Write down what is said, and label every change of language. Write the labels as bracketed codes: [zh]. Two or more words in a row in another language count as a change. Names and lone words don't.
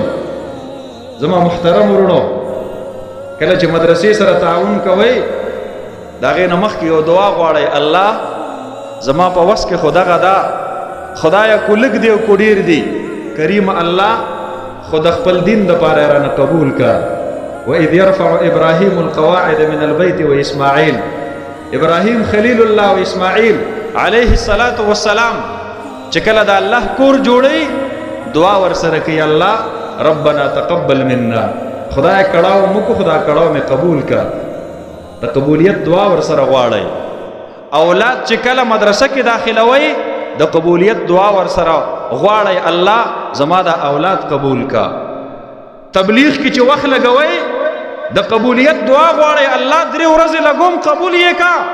[ps] زما محترم ورونو، کله چې مدرسې سره تعاون کوئ د هغې نه مخکې یو دعا غواړئ، الله زما په وس کې خو دغه ده، خدایه کو لږ دی او کو ډېر دی، کریم الله خو د خپل دین دپاره یې رانه قبول کړه. [ar] وإذ يرفع إبراهيم القواعد من البيت وإسماعيل، إبراهيم خليل الله وإسماعيل عليه الصلاة والسلام [ps] چې کله د الله کور جوړي دعا ورسره کوي، [ar] الله ربنا تقبل منا، [ps] خدای کړهو موږ خدا کړهو مې قبول کا. د قبولیت دعا ورسره غواړئ. اولاد چې کله مدرسه کې داخلوي د قبولیت دعا ورسره غواړئ، الله زما د اولاد قبول کا. تبلیغ کې چې وخت لګوي د قبولیت دعا غواړي، الله 3 ورځې لګوم قبول یې کا.